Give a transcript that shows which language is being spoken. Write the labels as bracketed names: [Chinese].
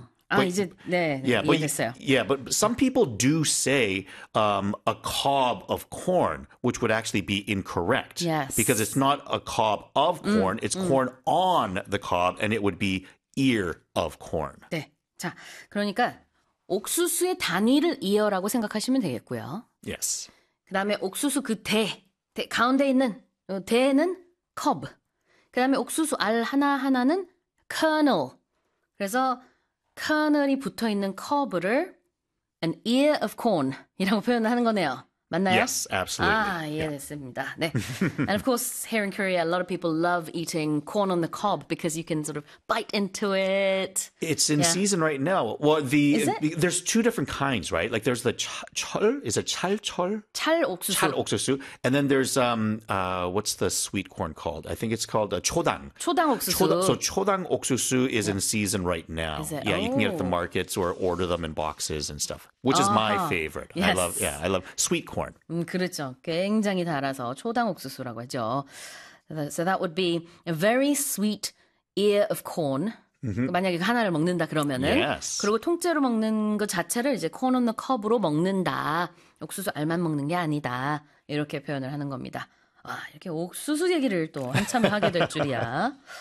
[Korean] 아, 이제 네, 이해됐어요. [English] But some people do say a cob of corn, which would actually be incorrect because Yes. it's not a cob of corn, it's corn on the cob, and it would be ear of corn. [Korean] 네. 자, 그러니까 옥수수의 단위를 이어라고 생각하시면 되겠고요. [English] 예스. [Korean] 그다음에 옥수수 그 대 가운데 있는 대는 컵. 그다음에 옥수수 알 하나하나는 kernel. 그래서 kernel이 붙어 있는 컵을 [English] an ear of corn [Korean] 이라고 표현을 하는 거네요. 맞나요? [English] Yes, absolutely. [Korean] 아, 이해됐습니다. 네. [English] And of course, here in Korea, a lot of people love eating corn on the cob because you can sort of bite into it. It's in Yeah. season right now. Well, Is it? there's two different kinds, right? Like there's the chal, is it chal chal? Chal [Korean] 옥수수. [English] 옥수수, and then there's what's the sweet corn called? I think it's called a 초당. [Korean] 초당 옥수수. [English] So 초당 옥수수is in season right now. Is it? Yeah, you can get at the Oh. markets or order them in boxes and stuff, which is my Uh-huh. favorite. Yes. I love sweet corn. [Korean] 그렇죠. 굉장히 달아서 초당 옥수수라고 하죠. [English] So that would be a very sweet ear of corn. [Korean] 만약에 하나를 먹는다 그러면은 [English] Yes. [Korean] 그리고 통째로 먹는 것 자체를 이제 [English] corn on the cob [Korean] 으로 먹는다. 옥수수 알만 먹는 게 아니다. 이렇게 표현을 하는 겁니다. 와, 이렇게 옥수수 얘기를 또 한참 하게 될 줄이야.